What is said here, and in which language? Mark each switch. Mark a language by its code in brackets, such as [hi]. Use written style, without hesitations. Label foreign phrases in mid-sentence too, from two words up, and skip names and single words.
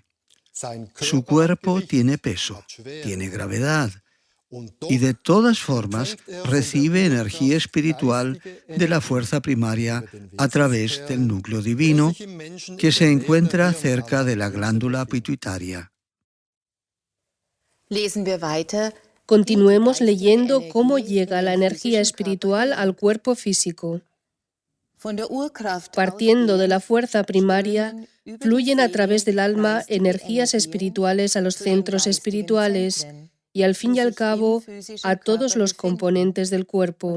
[es] Su cuerpo tiene peso, tiene gravedad, y de todas formas recibe energía espiritual de la fuerza primaria a través del núcleo divino que se encuentra cerca de la glándula pituitaria. [de] Lesen wir weiter. [es] Continuemos leyendo cómo llega la energía espiritual al cuerpo físico. Partiendo de la fuerza primaria, fluyen a través del alma energías espirituales a los centros espirituales y al fin y al cabo a todos los componentes del cuerpo.